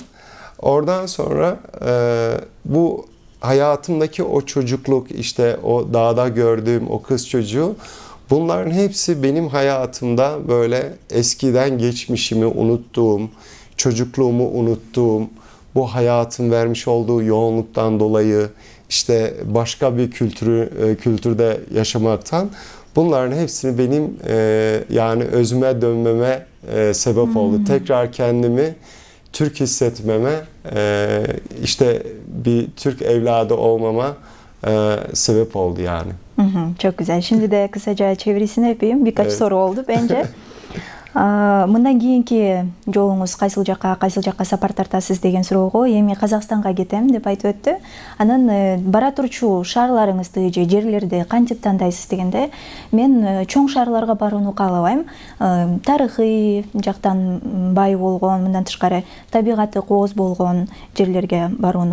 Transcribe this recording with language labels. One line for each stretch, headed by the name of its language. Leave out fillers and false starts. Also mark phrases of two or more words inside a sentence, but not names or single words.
Turkish: Oradan sonra bu hayatımdaki o çocukluk, işte o dağda gördüğüm o kız çocuğu, bunların hepsi benim hayatımda böyle eskiden geçmişimi unuttuğum, çocukluğumu unuttuğum, bu hayatın vermiş olduğu yoğunluktan dolayı, işte başka bir kültürde yaşamaktan, bunların hepsini benim yani özüme dönmeme sebep oldu. Tekrar kendimi Türk hissetmeme, işte bir Türk evladı olmama sebep oldu yani. Çok güzel. Şimdi de kısaca çevirisini yapayım. Birkaç soru oldu bence.
Kyrgyz: Мындан кийинки жолуңуз кайсыл жакка сапар тартасыз деген суроого эми Казакстанга кетем деп айтып өттү. Анан бара турчу шаарларыңызды же жерлерди кантип тандайсыз дегенде, мен чоң шаарларга барууну каалабайм. Тарыхый жактан бай болгон, мындан тышкары табигаты кооз болгон жерлерге барууну жакшы көрөм.